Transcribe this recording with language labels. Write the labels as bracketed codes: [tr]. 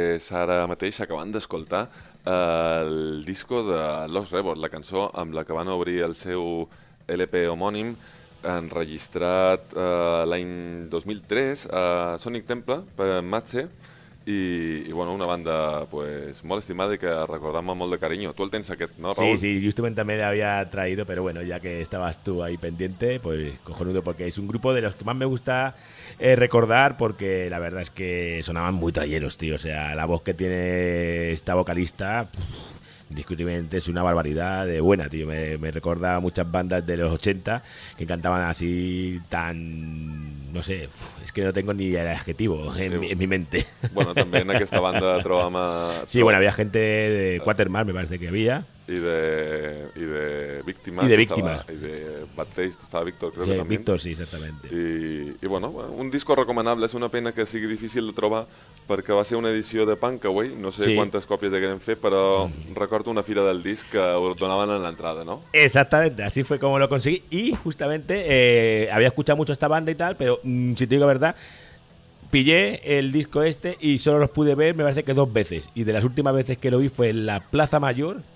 [ca] Ara mateix acabant d'escoltar el disco de Los Rebels, la cançó amb la que van obrir el seu LP homònim enregistrat l'any 2003 a Sonic Temple per Matze i bueno, una banda pues, molt estimada i que recordam amb molt de carinyo. Tu el tens aquest, no, Raúl? Sí, justament també l'havia [es] traído, [ca] però [es] bueno, [ca] ja que [es] estabas tu ahí pendiente, pues cojonudo, porque es un grupo de los que más me gusta recordar, porque la verdad es que sonaban muy trayeros, tío. O sea, la voz que tiene esta vocalista, indiscutiblemente es una barbaridad de buena, tío. Me recuerda a muchas bandas de los 80 que cantaban así tan... No sé, es que no tengo ni el adjetivo en mi mente. [ca] Bueno, també en aquesta banda trobam... [es] Sí, bueno, había gente de Quatermass, me parece que había. [ca] I de Víctimas. I de Víctimas. I de Bad Taste, estava Víctor, [es] creo que [ca] també. [es] Sí, Víctor, sí, exactamente. [ca] I bueno, un disco recomanable, és una pena que sigui difícil de trobar, perquè va ser una edició de Punkaway, no sé sí. Quantes còpies haguem fet, però recordo una fira del disc que ho donaven a l'entrada, no? [es] Exactamente, así fue como lo conseguí. Y justamente había escuchado mucho esta banda y tal, pero si te digo la verdad, pillé el disco este y solo los pude ver, me parece que dos veces. Y de las últimas veces que lo vi fue en la Plaza Mayor,